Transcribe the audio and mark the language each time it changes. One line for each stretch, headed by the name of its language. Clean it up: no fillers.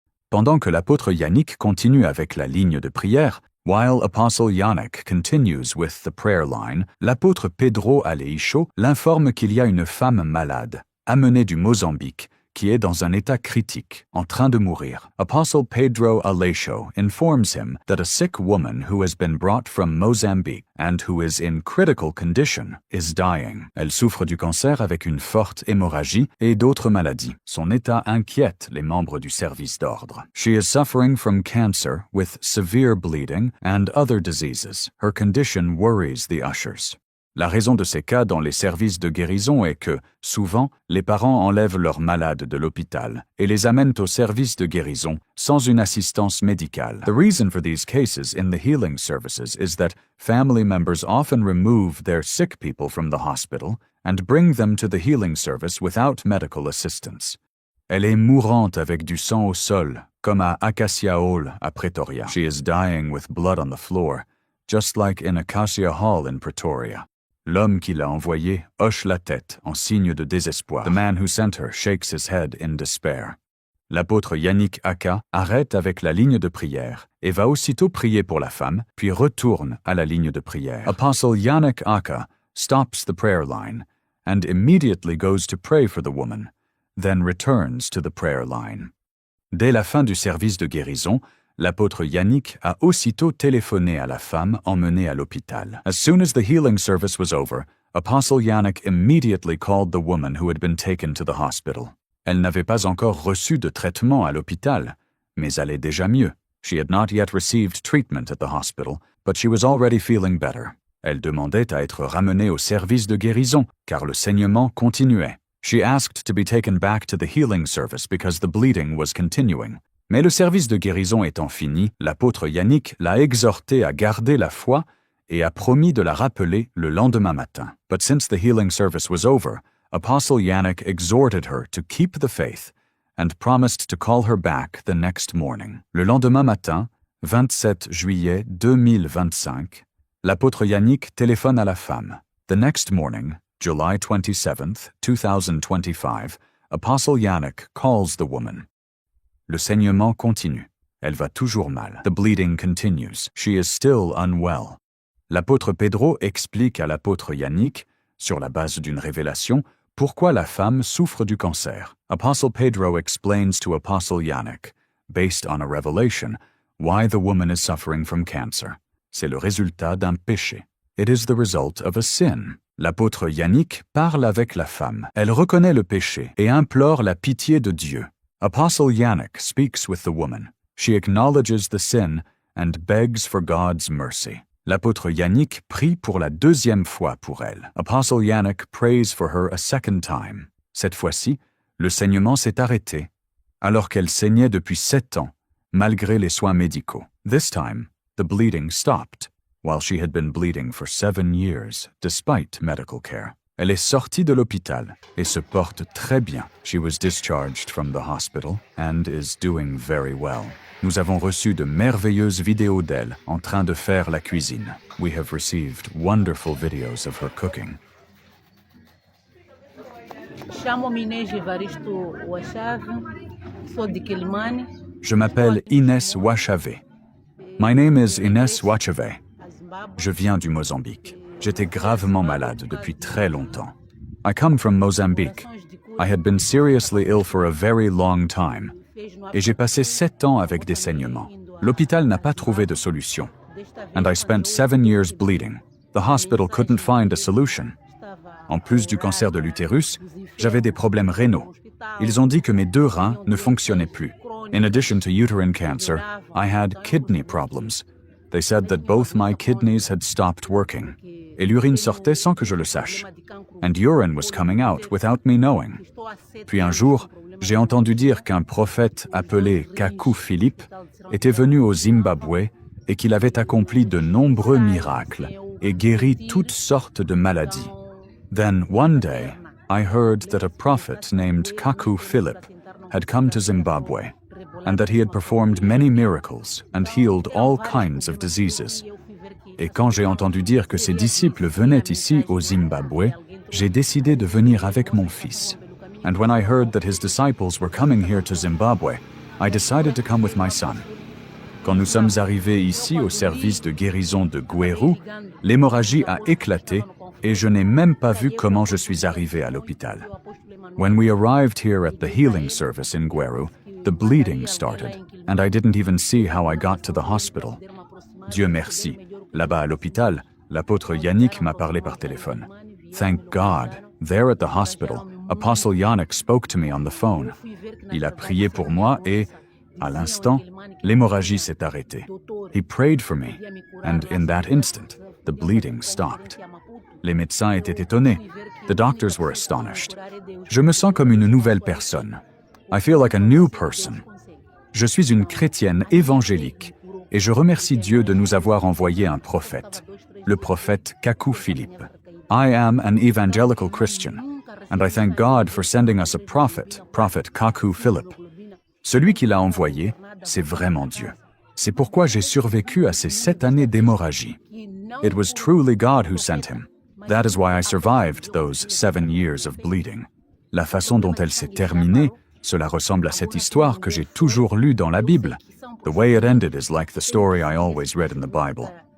French: Pendant que l'apôtre Yannick continue avec la ligne de prière,
English: while Apostle Yannick continues with the prayer line,
French: l'apôtre Pedro Aleixo l'informe qu'il y a une femme malade, amenée du Mozambique, qui est dans un état critique, en train de mourir.
English: Apostle Pedro Aleixo informs him that a sick woman who has been brought from Mozambique and who is in critical condition is dying.
French: Elle souffre du cancer avec une forte hémorragie et d'autres maladies. Son état inquiète les membres du service d'ordre.
English: She is suffering from cancer with severe bleeding and other diseases. Her condition worries the ushers.
French: La raison de ces cas dans les services de guérison est que, souvent, les parents enlèvent leurs malades de l'hôpital et les amènent au service de guérison sans une assistance médicale.
English: The reason for these cases in the healing services is that family members often remove their sick people from the hospital and bring them to the healing service without medical assistance.
French: Elle est mourante avec du sang au sol, comme à Acacia Hall à Pretoria.
English: She is dying with blood on the floor, just like in Acacia Hall in Pretoria.
French: L'homme qui l'a envoyé hoche la tête en signe de désespoir.
English: The man who sent her shakes his head in despair.
French: L'apôtre Yannick Aka arrête avec la ligne de prière et va aussitôt prier pour la femme, puis retourne à la ligne de prière.
English: Apostle Yannick Aka stops the prayer line and immediately goes to pray for the woman, then returns to the prayer line.
French: Dès la fin du service de guérison, l'apôtre Yannick a aussitôt téléphoné à la femme emmenée à l'hôpital.
English: As soon as the healing service was over, Apostle Yannick immediately called the woman who had been taken to the hospital.
French: Elle n'avait pas encore reçu de traitement à l'hôpital, mais allait déjà mieux.
English: She had not yet received treatment at the hospital, but she was already feeling better.
French: Elle demandait à être ramenée au service de guérison, car le saignement continuait.
English: She asked to be taken back to the healing service because the bleeding was continuing.
French: Mais le service de guérison étant fini, l'apôtre Yannick l'a exhortée à garder la foi et a promis de la rappeler le lendemain matin.
English: But since the healing service was over, Apostle Yannick exhorted her to keep the faith and promised to call her back the next morning.
French: Le lendemain matin, 27 juillet 2025, l'apôtre Yannick téléphone à la femme.
English: The next morning, July 27th, 2025, Apostle Yannick calls the woman.
French: Le saignement continue. Elle va toujours mal.
English: The bleeding continues. She is still unwell.
French: L'apôtre Pedro explique à l'apôtre Yannick, sur la base d'une révélation, pourquoi la femme souffre du cancer.
English: Apostle Pedro explains to Apostle Yannick, based on a revelation, why the woman is suffering from cancer.
French: C'est le résultat d'un péché.
English: It is the result of a sin.
French: L'apôtre Yannick parle avec la femme. Elle reconnaît le péché et implore la pitié de Dieu.
English: Apostle Yannick speaks with the woman. She acknowledges the sin and begs for God's mercy.
French: L'apôtre Yannick prie pour la deuxième fois pour elle.
English: Apostle Yannick prays for her a second time.
French: Cette fois-ci, le saignement s'est arrêté, alors qu'elle saignait depuis 7 ans, malgré les soins médicaux.
English: This time, the bleeding stopped, while she had been bleeding for 7 years, despite medical care.
French: Elle est sortie de l'hôpital et se porte très bien.
English: She was discharged from the hospital and is doing very well.
French: Nous avons reçu de merveilleuses vidéos d'elle en train de faire la cuisine.
English: We have received wonderful videos of her cooking.
Portuguese: Chamo-me Inês Evaristo Wachave, sou de Quilimane.
French: Je m'appelle Inès Wachave.
English: My name is Inès Wachave.
French: Je viens du Mozambique. J'étais gravement malade depuis très longtemps.
English: I come from Mozambique. I had been seriously ill for a very long time.
French: Et j'ai passé 7 ans avec des saignements. L'hôpital n'a pas trouvé de solution.
English: And I spent 7 years bleeding. The hospital couldn't find a solution.
French: En plus du cancer de l'utérus, j'avais des problèmes rénaux. Ils ont dit que mes 2 reins ne fonctionnaient plus.
English: In addition to uterine cancer, I had kidney problems. They said that both my kidneys had stopped working.
French: Et l'urine sortait sans que je le sache.
English: And urine was coming out without me knowing.
French: Puis un jour, j'ai entendu dire qu'un prophète appelé Kaku Philippe était venu au Zimbabwe et qu'il avait accompli de nombreux miracles et guéri toutes sortes de maladies.
English: Then one day, I heard that a prophet named Kaku Philip had come to Zimbabwe and that he had performed many miracles and healed all kinds of diseases.
French: Et quand j'ai entendu dire que ses disciples venaient ici au Zimbabwe, j'ai décidé de venir avec mon fils.
English: And when I heard that his disciples were coming here to Zimbabwe, I decided to come with my son.
French: Quand nous sommes arrivés ici au service de guérison de Gweru, l'hémorragie a éclaté et je n'ai même pas vu comment je suis arrivé à l'hôpital.
English: When we arrived here at the healing service in Gweru, the bleeding started, and I didn't even see how I got to the hospital.
French: Dieu merci. Là-bas à l'hôpital, l'apôtre Yannick m'a parlé par téléphone.
English: Thank God, there at the hospital, Apostle Yannick spoke to me on the phone.
French: Il a prié pour moi et, à l'instant, l'hémorragie s'est arrêtée.
English: He prayed for me, and in that instant, the bleeding stopped.
French: Les médecins étaient étonnés.
English: The doctors were astonished.
French: Je me sens comme une nouvelle personne.
English: I feel like a new person.
French: Je suis une chrétienne évangélique et je remercie Dieu de nous avoir envoyé un prophète, le prophète Kaku Philippe.
English: I am an evangelical Christian, and I thank God for sending us a prophet, Prophet Kaku Philip.
French: Celui qui l'a envoyé, c'est vraiment Dieu. C'est pourquoi j'ai survécu à ces 7 années d'hémorragie.
English: It was truly God who sent him. That is why I survived those 7 years of bleeding.
French: La façon dont elle s'est terminée, cela ressemble à cette histoire que j'ai toujours lue dans la Bible.
English: The way it ended is like the story I always read in the Bible.